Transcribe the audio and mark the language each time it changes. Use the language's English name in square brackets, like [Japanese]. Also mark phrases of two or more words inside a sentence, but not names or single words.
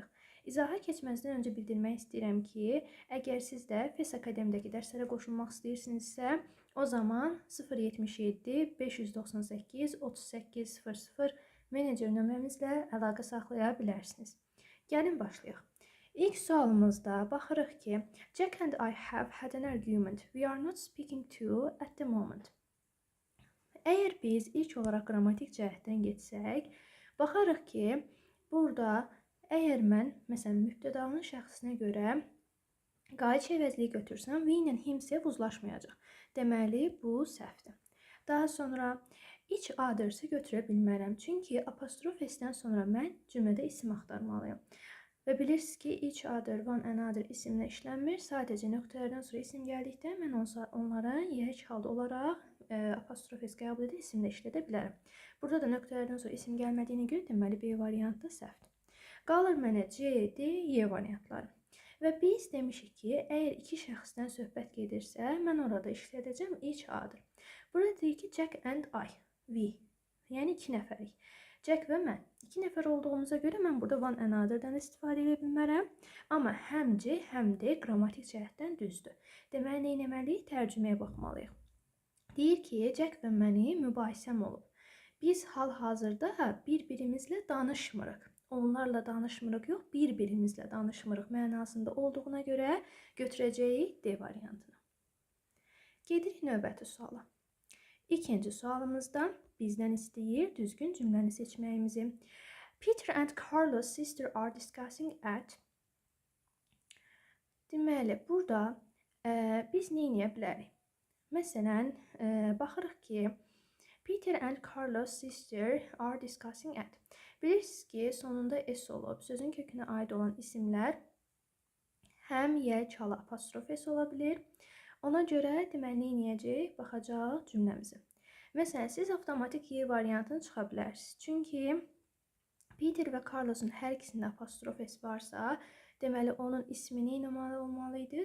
[Azerbaijani] İzaha keçməzdən öncə bildirmək istəyirəm ki, əgər siz də FES Akademidəki dərslərə qoşulmaq istəyirsinizsə, o zaman 077 598 3800 menecer nömrəmizlə əlaqə saxlaya bilərsiniz. Gəlin başlayaq. İlk sualımızda baxırıq ki, [English] Jack and I have had an argument. We are not speaking to at the moment. [Azerbaijani] Əgər biz ilk olaraq qrammatik cəhətdən getsək, baxarıq ki, burada əgər mən, məsələn, mübtədanın şəxsinə görə qaiç əvəzliyi götürsəm, we ilə himself uzlaşmayacaq. Deməli, bu səhvdir. Daha sonra, [English] each other- [Azerbaijani] sı götürə bilmərəm. Çünki apostrof S-dən sonra mən cümlədə isim axtarmalıyım. Və bilirsiniz ki, [English] each other, one another [Azerbaijani] isimlə işlənmir. Sadəcə nöqtələrdən sonra isim gəldikdə mən onlara yəhək halda olaraq apostrof S qəbul edib isimlə işlədə bilərəm. Burada da nöqtələrdən sonra isim gəlmədiyini görə deməli B variantı səhvdir. Qalır mənə C, D, Y variantları. Və biz demişik ki, əgər iki şəxsdən söhbət gedirsə, mən orada işlədəcəm [English] each other. [Azerbaijani] Burada deyir ki, [English] Jack and I, we, [Azerbaijani] yəni iki nəfərik. Jack və mən. 2 nəfər olduğumuza görə mən burada [English] one another- [Azerbaijani] dan istifadə edə bilmərəm. Amma həm C, həm D qrammatik cəhətdən düzdür. Deməli, nə etməliyik? Tərcüməyə baxmalıyıq. Deyir ki, Jack və mənim mübahisəm olub. Biz hal-hazırda bir-birimizlə danışmırıq. Onlarla danışmırıq, yox, bir-birimizlə danışmırıq mənasında olduğuna görə götürəcəyik D variantını. Gedirik növbəti suala. İkinci sualımızda bizdən istəyir düzgün cümləni seçməyimizi. [English] Peter and Carlos' sister are discussing at. [Azerbaijani] Deməli, burada biz nə edə bilərik? Məsələn, baxırıq ki, [English] Peter and Carlos' sister are discussing at. [Azerbaijani] Bilirsiniz ki, sonunda S olub. Sözün kökünə aid olan isimlər həm Y, çalı, apostrof S ola bilir. Ona görə deməli, nə edəcəyik? Baxacaq cümləmizi. Məsələn, siz avtomatik Y variantını çıxa bilərsiniz. Çünki Peter və Carlos'un hər ikisində apostrof S varsa, deməli, onun ismi nə olmalıydı?